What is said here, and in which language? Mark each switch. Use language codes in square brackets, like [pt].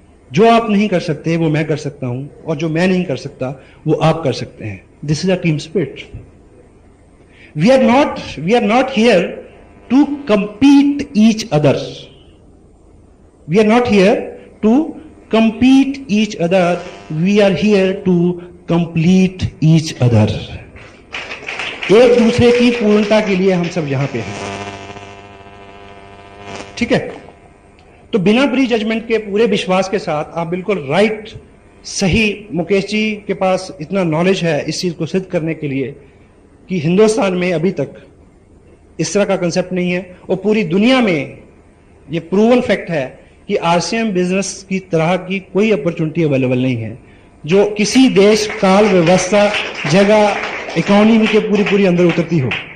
[hi] जो आप नहीं कर सकते वो मैं कर सकता हूं, और जो मैं नहीं कर सकता वो आप कर सकते हैं। [en] This is a team spirit. We are not here to compete each other. We are not here to compete each other. We are here to complete each other. [hi] एक दूसरे की पूर्णता के लिए हम सब यहां पे हैं। ठीक है? तो बिना प्री जजमेंट के, पूरे विश्वास के साथ आप बिल्कुल राइट, सही, मुकेश जी के पास इतना नॉलेज है इस चीज को सिद्ध करने के लिए कि हिंदुस्तान में अभी तक इस तरह का कंसेप्ट नहीं है, और पूरी दुनिया में ये प्रूवन फैक्ट है कि आरसीएम बिजनेस की तरह की कोई अपॉर्चुनिटी अवेलेबल नहीं है जो किसी देश, काल, व्यवस्था, जगह, इकोनॉमी के पूरी अंदर उतरती हो।